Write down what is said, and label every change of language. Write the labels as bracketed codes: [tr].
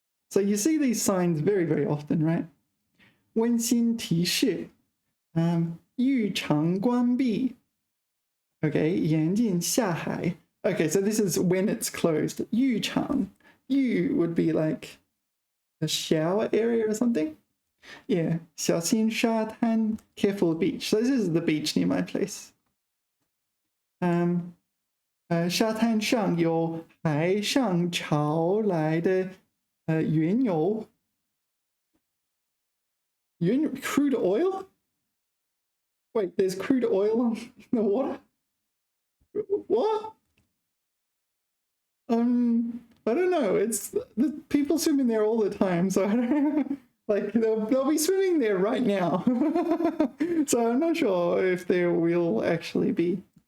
[en] So you see these signs very, very often, right? [zh] 温馨提示 浴场关闭 [en] Okay, [zh] 严禁下海 [en] Okay, so this is when it's closed. 浴场 Yu would be like a shower area or something. Yeah, [zh] 小心沙滩 [en] Careful beach. So this is the beach near my place. [zh] 沙滩上有海上潮来的原油 [en] crude oil? Wait, there's crude oil in the water? What? I don't know. It's the people swim in there all the time, so I don't know. Like they'll be swimming there right now. So I'm not sure if there will actually be.